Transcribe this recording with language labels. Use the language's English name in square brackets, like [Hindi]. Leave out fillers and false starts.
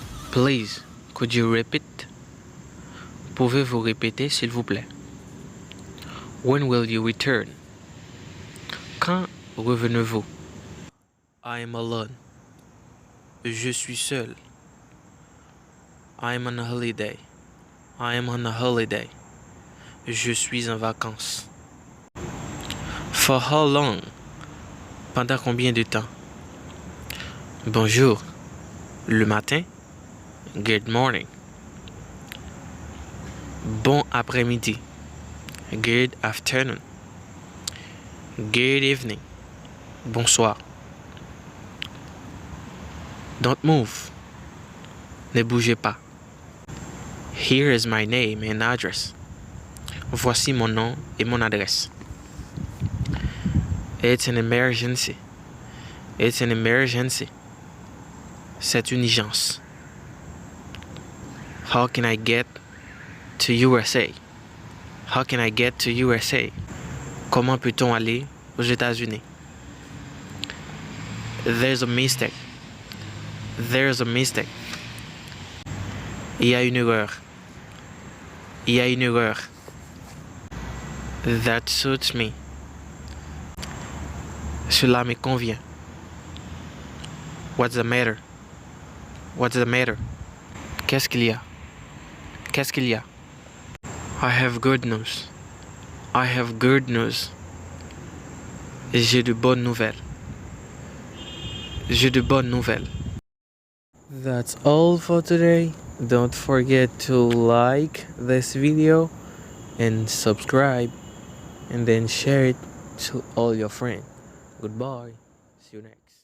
[English] Please, could you repeat? [French] Pouvez-vous répéter, s'il vous plaît? [English] When will you return? [French] Quand revenez-vous? [English] I am alone. [French] Je suis seul. [English] I am on a holiday. I am on a holiday. [French] Je suis en vacances. [English] For how long? [French] Pendant combien de temps? Bonjour. Le matin? [English] Good morning. [French] Bon après-midi. [English] Good afternoon. Good evening. [French] Bonsoir. [English] Don't move. [French] Ne bougez pas. [English] Here is my name and address. [French] Voici mon nom et mon adresse. [English] It's an emergency. It's an emergency. [French] C'est une urgence. [English] How can I get to USA? How can I get to USA? [French] Comment peut-on aller aux États-Unis? There's a mistake. There's a mistake. Il y a une erreur. Il y a une erreur. [English] That suits me. [French] Cela me convient. [English] What's the matter? What's the matter? [French] Qu'est-ce qu'il y a? Qu'est-ce qu'il y a? [English] I have good news. I have good news. [French] J'ai de bonnes nouvelles. J'ai de bonnes nouvelles. [English] That's all for today. Don't forget to like this video and subscribe. and then share it to all your friends. Goodbye. See you next.